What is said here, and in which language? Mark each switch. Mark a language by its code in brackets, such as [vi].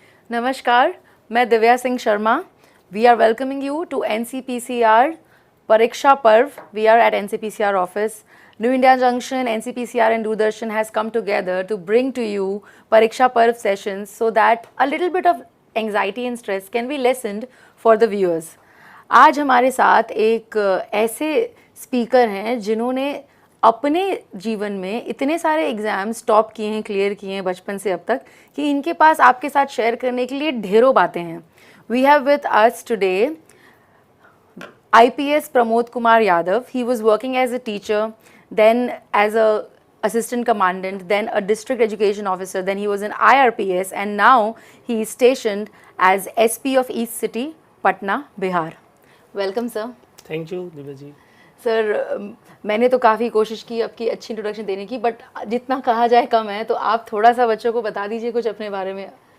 [hi] नमस्कार, मैं Divya Singh Sharma. [en] We are welcoming you to NCPCR Pariksha Parv. We are at NCPCR office. New India Junction, NCPCR and Doordarshan has come together to bring to you Pariksha Parv sessions so that a little bit of anxiety and stress can be lessened for the viewers. [hi] आज हमारे साथ एक ऐसे speaker हैं जिन्होंने अपने जीवन में इतने सारे एग्ज़ाम्स टॉप किए हैं, क्लियर किए हैं बचपन से अब तक कि इनके पास आपके साथ शेयर करने के लिए ढेरों बातें हैं. [en] We have with us today IPS Pramod Kumar Yadav. He was working as a teacher, then as a assistant commandant, then a district education officer, then he was in IRPS, and now he is stationed as SP of East City, Patna, Bihar. Welcome, sir. Thank you Divya ji. [hi] Sir, मैंने तो काफ़ी कोशिश की आपकी अच्छी introduction देने की, but जितना कहा जाए कम है, तो आप थोड़ा सा बच्चों को बता दीजिए कुछ अपने बारे में.